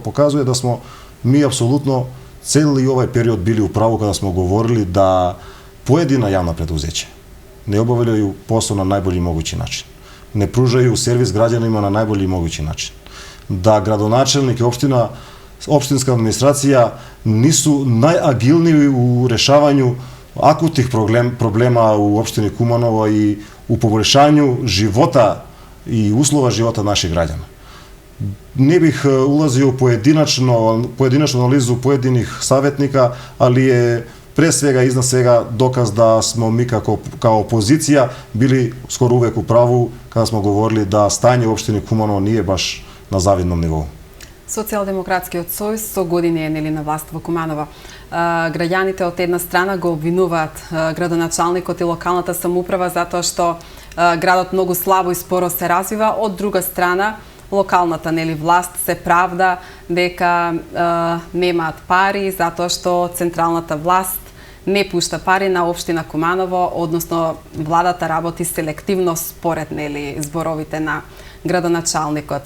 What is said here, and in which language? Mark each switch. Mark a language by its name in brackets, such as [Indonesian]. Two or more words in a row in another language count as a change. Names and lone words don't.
[Serbian] показува да смо ми апсолутно цел и овај период били управо када смо говорили да поедина јавна предузеќа не обавljaju посол на најбољи могуќи начин, не пружају сервис граѓанима на најбољи могуќи начин, да градоначелник и општинска администрација нису најагилни у решавању акутних проблема у општини Куманово и у побољшању живота и услова живота наших граѓана. Не бих улазио поединачно анализу поединих саветника, али е пред свега, изнад свега, доказ да смо ми као опозиција били скоро увек у праву када смо говорили да стање у општини Куманово не е баш на завидном нивоу. [Macedonian] Социјалдемократскиот сојуз со години е нели на власт во Куманово. Граѓаните од една страна го обвинуваат градоначалникот и локалната самоуправа затоа што градот многу слабо и споро се развива, од друга страна локалната нели власт се правда дека немаат пари затоа што централната власт не пушта пари на општина Куманово, односно владата работи селективно според нели зборовите на градоначалникот.